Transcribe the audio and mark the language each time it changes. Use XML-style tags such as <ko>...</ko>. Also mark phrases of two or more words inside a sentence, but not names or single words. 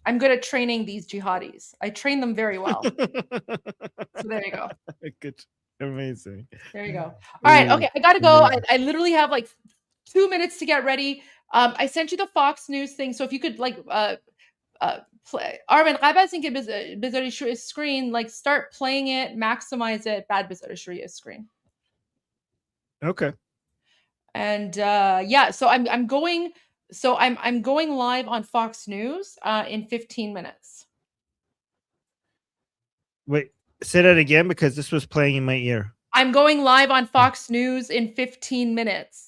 <en>I'm good at training these jihadis. I train them very well. So there you go. Good. Amazing. There you go. All right. Okay. I got to go. I literally have like 2 minutes to get ready. I sent you the Fox News thing. So if you could like play Armin</en> <fa>قبل از اینکه بذاری روی</fa> <en>screen, like start playing it, maximize it,</en> <fa>بعد بذارش روی screen.</fa> <en>Okay. And yeah, so I'm going live on Fox News in 15 minutes. Wait, say that again because this was playing in my ear. I'm going live on Fox News in 15 minutes.</en>